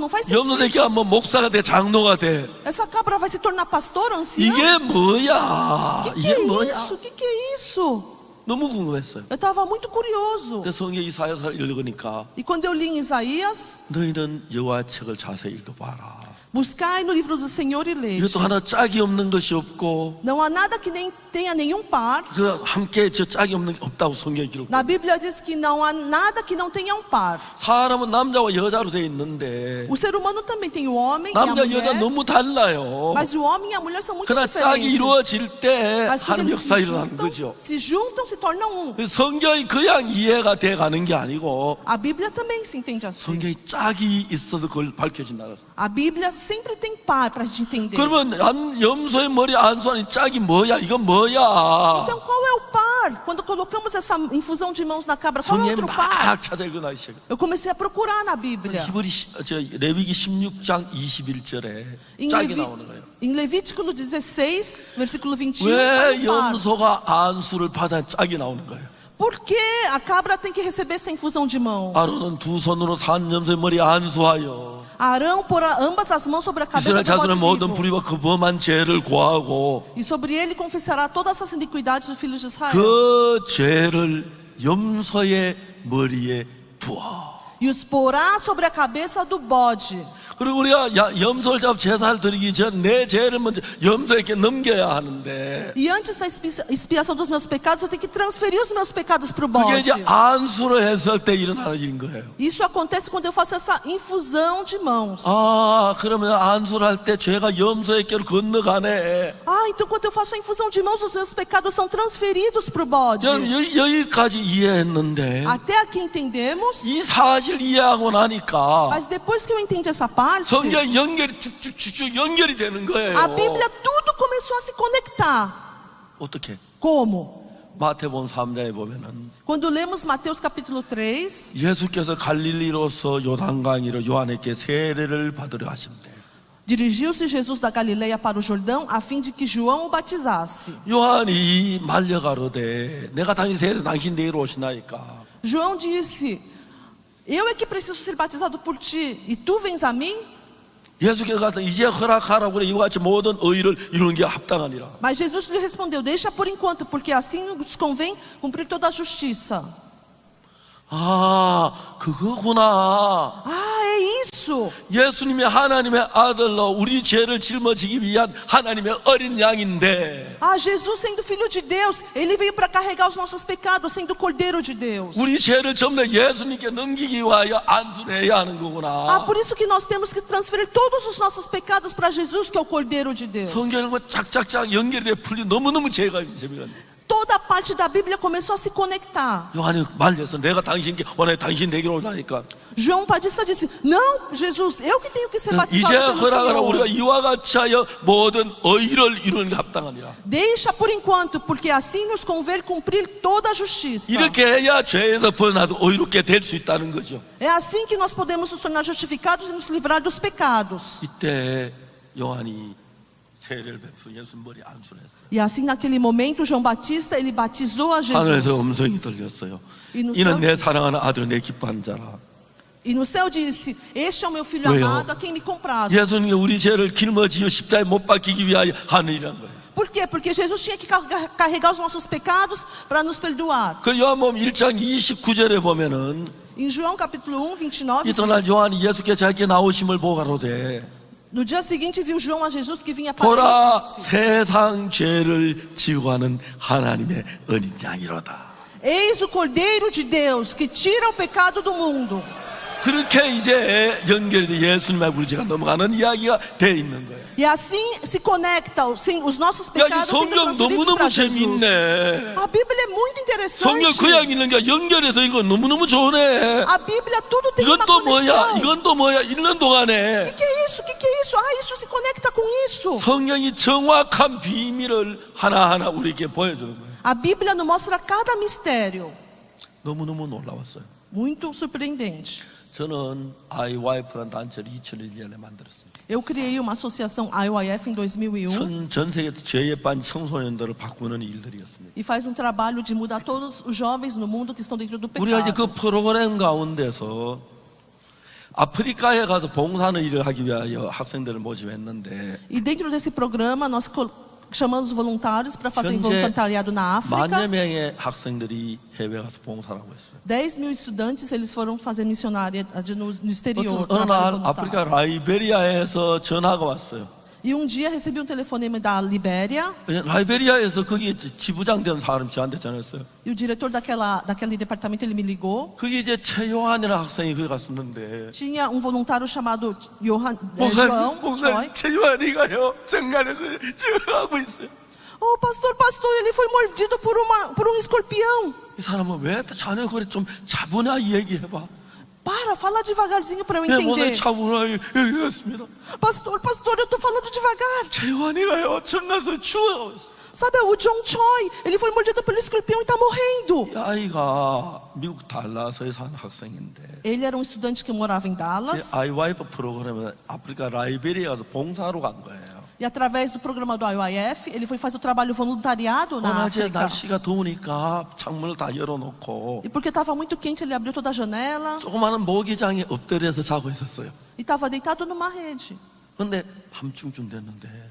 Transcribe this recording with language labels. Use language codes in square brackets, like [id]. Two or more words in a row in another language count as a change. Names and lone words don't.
[pt] Não faz sentido. [ko] 염소새끼가 뭐 목사가 돼 장로가 돼? [pt] Essa cabra vai se tornar pastor ou ancião? [ko] 이게 뭐야? [pt] Que [ko] 이게 [pt] é [ko] 뭐야? [pt] isso? Que é isso? [ko] 너무 궁금했어요. [pt] Eu estava muito curioso. [ko] 그래서 성경 이사야서 읽으니까 [pt] E quando eu li em Isaías, [ko] 너희는 여호와 책을 자세히 읽어봐라. [pt] buscai no livro do Senhor e lede. [ko] 이것도 하나 짝이 없는 것이 없고 [pt] Não há nada que nem tenha nenhum par. [ko] 그 함께 저 짝이 없는 게 없다고 성경에 기록. [pt] Na Bíblia diz que não há nada que não tenha um par. [ko] 사람은 남자와 여자로 돼 있는데 [pt] O ser humano também tem o homem e a [ko] 남자 여자 [pt] mulher, [ko] 너무 달라요. [pt] mas o homem e a mulher são muito [ko] 그러나 짝이 [pt] diferentes. [ko] 이루어질 때 [pt] Mas quando [ko] 하나님 [pt] eles [ko] 역사 일어나는 거죠. [pt] se juntam, se tornam um. [ko] 그 성경이 그냥 이해가 돼 가는 게 아니고 [pt] A Bíblia também se entende assim. [ko] 성경이 짝이 있어서 그걸 밝혀진다는 거예요. [pt] A Bíblia sempre tem par para a gente entender. [ko] 그러면 염소의 머리 안수하는 짝이 뭐야? 이건 뭐야? [pt] Então qual é o par? Quando colocamos essa infusão de mãos na cabra, qual é o [ko] 성경에 [pt] outro par? [ko] 막 찾아 읽어나기 시작. [pt] Eu comecei a procurar na Bíblia. [ko] 레위기 16장 21절에 [pt] Em, [ko] 짝이 나오는 거예요. [pt] em Levítico 16, versículo 21, [ko] 왜 [pt] sai um par. [ko] 염소가 안수를 받아 짝이 나오는 거예요? [pt] Por que a cabra tem que receber essa infusão de mãos? [ko] 아론은 두 손으로 산 염소의 머리에 안수하여 [pt] Arão porá ambas as mãos sobre a cabeça [ko] 이스라엘 [pt] do bode [ko] 자손의 모든 [pt] vivo, [ko] 불의와 그 범한 죄를 고하고 [pt] e sobre ele confessará todas as iniquidades dos filhos de Israel. [ko] 그 죄를 염소의 머리에 두어. [pt] E os porá sobre a cabeça do bode. [ko] 그리고 우리가 염소를 잡아 제사를 드리기 전 내 죄를 먼저 염소에게 넘겨야 하는데 [pt] E antes da expiação dos meus pecados, eu tenho que transferir os meus pecados para o [ko] 그게 [pt] bode. [ko] 이제 안수를 했을 때 일어나는 일인 거예요. [pt] Isso acontece quando eu faço essa infusão de mãos. [ko] 아 그러면 안수를 할 때 죄가 염소에게로 건너가네. [pt] Ah, então quando eu faço a infusão de mãos, os meus pecados são transferidos para o bode. [ko] 여기까지 이해했는데 [pt] Até aqui entendemos, [ko] 이 사실 이해하고 나니까 [pt] mas depois que eu entendi essa parte, [ko] 성경 연결이 쭉쭉쭉쭉 연결이 되는 거예요. [pt] a Bíblia tudo começou começou a se conectar. [ko] 어떻게? [pt] Como? [ko] 마태복음 3장에 보면은 [pt] Quando lemos Mateus capítulo 3, [ko] 예수께서 갈릴리로서 요단강으로 요한에게 세례를 받으려 하신대. [pt] dirigiu-se Jesus da Galileia para o Jordão a fim de que João o batizasse. [ko] 요한이 말려가로되 내가 당신 세례 당신 내게로 오시나이까. [pt] João disse: eu é que preciso ser batizado por ti, e tu vens a mim? [ko] 예수께서 가서 이제 허락하라고 그래 이와 같이 모든 의를 이루는 게 합당하니라. [pt] Mas Jesus lhe respondeu: deixa por enquanto, porque assim nos convém cumprir toda a justiça. [ko] 아, 그거구나. [pt] Ah, é isso. [ko] 예수님이 하나님의 아들로 우리 죄를 짊어지기 위한 하나님의 어린 양인데 [pt] Ah, Jesus sendo filho de Deus, ele veio para carregar os nossos pecados, sendo cordeiro de Deus. [ko] 우리 죄를 전부 다 예수님께 넘기기 위하여 안수해야 하는 [pt] Ah, [ko] 거구나. [pt] por isso que nós temos que transferir todos os nossos pecados para Jesus, que é o cordeiro de Deus. [ko] 성경은 짝짝짝 연결돼 풀리 너무너무 재미가 있네. [pt] Toda a parte da Bíblia começou a se conectar. [ko] 요한이 말려서 내가 당신께 원해 당신 내게로 오라니까. [pt] João Batista disse: não, Jesus, eu que tenho que ser [ko] 이제 [pt] batizado pelo [ko] 허락하라 우리가 [pt] Senhor. [ko] 이와 같이 하여 모든 의를 이루는 게 합당하니라. [pt] Deixa por enquanto, porque assim nos convém cumprir toda a justiça. [ko] 이렇게 해야 죄에서 벗어나도 의롭게 될 수 있다는 거죠. [pt] É assim que nós podemos nos tornar justificados e nos livrar dos pecados. [ko] 이때 요한이 세례를 베풀 예수 머리 안수를 했어요. [pt] E assim naquele momento João Batista ele batizou a [ko] 하늘에서 [pt] Jesus. [ko] 음성이 들렸어요. [pt] E no [ko] 이는 [pt] céu, [ko] 내 사랑하는 아들 내 기뻐한 자라. [pt] e no céu disse: este é o meu filho [ko] 왜요? [pt] amado, a quem me comprazo. [ko] 예수님이 우리 죄를 짊어지어 십자가에 못 박히기 위하여 하는 일이란 거예요. [pt] Por quê? Porque Jesus tinha que carregar os nossos pecados para nos perdoar. [ko] 그 요한복음 1장 29절에 보면은 [pt] Em João capítulo 1, 29, [ko] 이튿날 [pt] diz, [ko] 요한이 예수께 자기께 나오심을 보고 가로되 [pt] no dia seguinte viu João a Jesus que vinha para [ko] 보라 [pt] ele e disse: [ko] 세상 죄를 지고 하는 하나님의 어린 양이로다. [pt] eis o Cordeiro de Deus que tira o pecado do mundo. [ko] 그렇게 이제 연결돼 예수님하고 우리 죄가 넘어가는 이야기가 돼 있는 거예요. [pt] E assim se conecta os nossos [ko] 야, 이 [pt] pecados sendo [ko] 성경 [pt] transferidos [ko] 너무너무 [pt] para Jesus. [ko] 재밌네. [pt] A Bíblia é muito [ko] 성경 [pt] interessante. [ko] 구약 있는 게 연결해서 이거 너무너무 좋네. [pt] A Bíblia tudo tem [ko] 이건 [pt] uma [ko] 또 뭐야? [pt] conexão. [ko] 이건 또 뭐야? 읽는 [pt] O [ko] 동안에 [pt] que é isso? O que é isso? Ah, isso se conecta com isso. [ko] 성경이 정확한 비밀을 하나하나 우리에게 보여주는 거예요. [pt] A Bíblia nos mostra cada mistério. [ko] 너무너무 놀라웠어요. [pt] Muito surpreendente. [ko] 저는 IYF라는 단체를 2001년에 만들었습니다. [pt] Eu criei uma associação IYF em 2001 [ko] 전 세계 죄에 빠진 청소년들을 바꾸는 일들이었습니다. [pt] e faz um trabalho de mudar todos os jovens no mundo que estão dentro do [ko] 우리가 이제 그 [pt] pecado. [ko] 프로그램 가운데서 아프리카에 가서 봉사하는 일을 하기 위하여 학생들을 모집했는데 [pt] E dentro desse programa nós chamamos voluntários para fazer [ko] 현재 [pt] voluntariado na [ko] 만여 [pt] África. [ko] 명의 학생들이 해외 가서 봉사를 하고 있어요. [pt] 10.000 estudantes eles foram fazer missionária no exterior. [ko] 어느 [pt] trabalho [ko] 날 아프리카 [pt] voluntário. [ko] 라이베리아에서 전화가 왔어요. [pt] E um dia recebi um telefonema da Libéria [ko] 라이베리아에서 거기 지부장 되는 사람이 저한테 전화했어요. [pt] e o diretor daquele departamento ele me ligou. [ko] 거기 이제 최요한이라는 학생이 거기 갔었는데 [pt] Tinha um voluntário chamado João [ko] 목사님 [pt] Choi. [ko] 최요한이가요 정갈에 하고 있어요. [pt] Oh, pastor, ele foi mordido por um escorpião. [ko] 이 사람은 왜 자네 그래 좀 차분하게 얘기해봐. [pt] Fala devagarzinho para eu [ko] 네, 목사님 [pt] entender. [ko] 차분하게 얘기했습니다. [pt] Pastor, eu tô falando devagar. [ko] 최요한이가요 정갈에서 죽어가고 있어. [pt] Sabe, o John Choi, ele foi mordido pelo escorpião e tá morrendo. [ko] 이 아이가 미국 달라스에 사는 학생인데 [pt] Ele era um estudante que morava em [ko] 제 [pt] Dallas. [ko] IYF 프로그램에 아프리카 라이베리아 가서 봉사하러 간 거예요. [pt] E através do programa do IYF, ele foi fazer o trabalho voluntariado na [ko] 어느새 [pt] África. [ko] 날씨가 더우니까 창문을 다 열어놓고 [pt] E porque estava muito quente, ele abriu toda a janela [ko] 조그마한 모기장에 엎드려서 자고 있었어요. [pt] e estava deitado numa rede. [ko] 근데 밤중쯤 됐는데